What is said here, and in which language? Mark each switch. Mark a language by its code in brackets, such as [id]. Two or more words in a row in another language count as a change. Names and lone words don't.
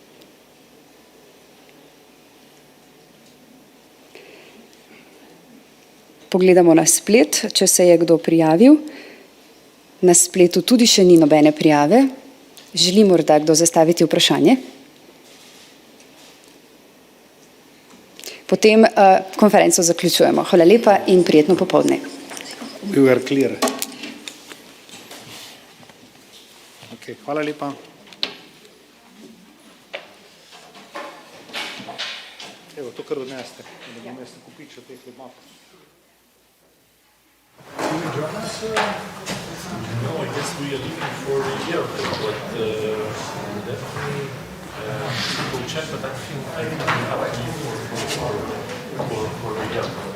[sl] Pogledamo na splet, če se je kdo prijavil. Na spletu tudi še ni nobene prijave. Želi morda kdo zastaviti vprašanje? Potem konferenco zaključujemo. Hvala lepa in prijetno popoldne. [en] You are clear. [sl] Okay, hvala lepa. Evo, to kar odneste, da bom jaz nakupičil teh map. [en] No, I guess we are looking for a year, but definitely we'll check, but I think we have a year for a year.